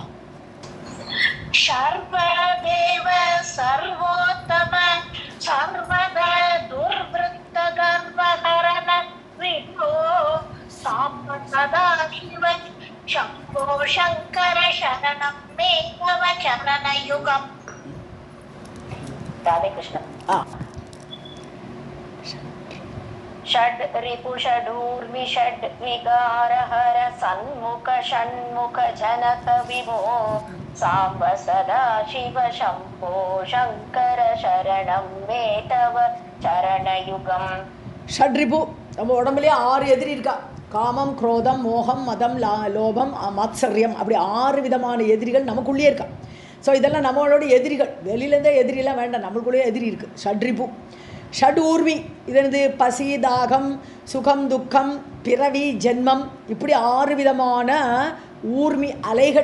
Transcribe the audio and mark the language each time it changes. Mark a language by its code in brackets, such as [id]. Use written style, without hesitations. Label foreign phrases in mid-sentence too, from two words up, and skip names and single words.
[sa] सर्वदेव सर्वोत्तम सर्वद दुर्वृत्त गर्वहरण विभो साम्ब सदाशिव शम्भो शङ्कर शरणं मे तव चरणयुगम्. [ta] ராதே கிருஷ்ணன். [sa] षड् रिपु षडूर्मि षड् विकार हर सन्मुख षण्मुख जनक विभो साम्ब सदा शिव शम्भो शङ्कर शरणं मे तव चरणयुगम्. [ta] ஷட்ரிபு, நம்ம உடம்புலேயே 6 எதிரி இருக்கா. காமம், குரோதம், மோகம், மதம், லோபம், மாத்சரியம், அப்படி 6 விதமான எதிரிகள் நமக்குள்ளேயே இருக்கா. ஸோ இதெல்லாம் நம்மளோட எதிரிகள். வெளியிலேருந்தே எதிரிலாம் வேண்டாம், நம்மளுக்குள்ளேயே எதிரி இருக்குது. ஷட்ரிபு. ஷட் ஊர்மி, இது பசி, தாகம், சுகம், துக்கம், பிறவி, ஜென்மம், இப்படி 6 விதமான ஊர்மி அலைகள்.